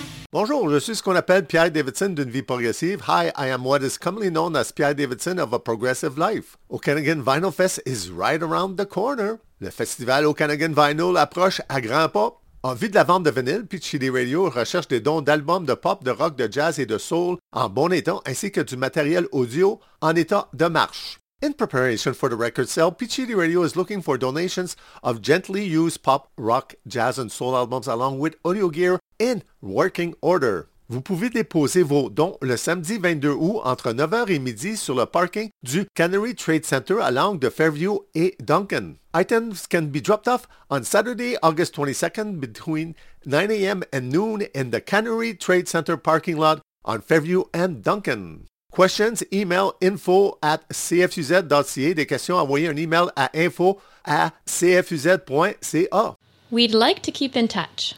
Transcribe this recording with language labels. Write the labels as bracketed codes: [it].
[fr] Bonjour, je suis ce qu'on appelle Pierre Davidson d'une vie progressive. [en] Hi, I am what is commonly known as Pierre Davidson of a progressive life. Okanagan Vinyl Fest is right around the corner. [fr] Le festival Okanagan Vinyl approche à grands pas. Envie de la vente de vinyle, puis Chili Radio recherche des dons d'albums de pop, de rock, de jazz et de soul en bon état, ainsi que du matériel audio en état de marche. [en] In preparation for the record sale, Pichidi Radio is looking for donations of gently used pop, rock, jazz and soul albums along with audio gear in working order. [fr] Vous pouvez déposer vos dons le samedi 22 août entre 9h et midi sur le parking du Canary Trade Center à l'angle de Fairview et Duncan. [en] Items can be dropped off on Saturday, August 22nd between 9 a.m. and noon in the Canary Trade Center parking lot on Fairview and Duncan. Questions, email info@cfuz.ca. [fr] Des questions, envoyez un email à info@cfuz.ca. [en] We'd like to keep in touch.